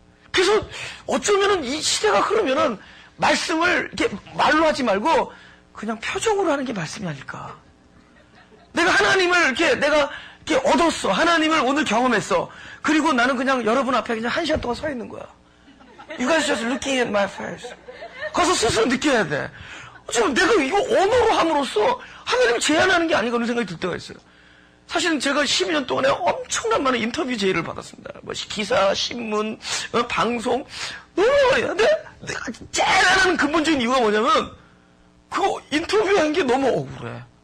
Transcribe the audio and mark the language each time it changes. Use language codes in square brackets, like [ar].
[ko] 그래서 어쩌면은 이 시대가 그러면은 말씀을 이렇게 말로 하지 말고 그냥 표정으로 하는 게 말씀이 아닐까? 내가 하나님을 내가 이렇게 얻었어. 하나님을 오늘 경험했어. 그리고 나는 그냥 여러분 앞에 그냥 1시간 동안 서 있는 거야. [en] You guys just looking at my face. [ko] 가서 스스로 느껴야 돼. 어쩌면 내가 이거 언어로 함으로써 하나님을 제한하는 게 아닌가 그런 생각이 들 때가 있어요. 사실은 제가 12년 동안에 엄청난 많은 인터뷰 제의를 받았습니다. 뭐 기사, 신문, 방송. 너무 많이. 근데 내가 제일 안 하는 근본적인 이유가 뭐냐면 그거 인터뷰한 게 너무 억울해.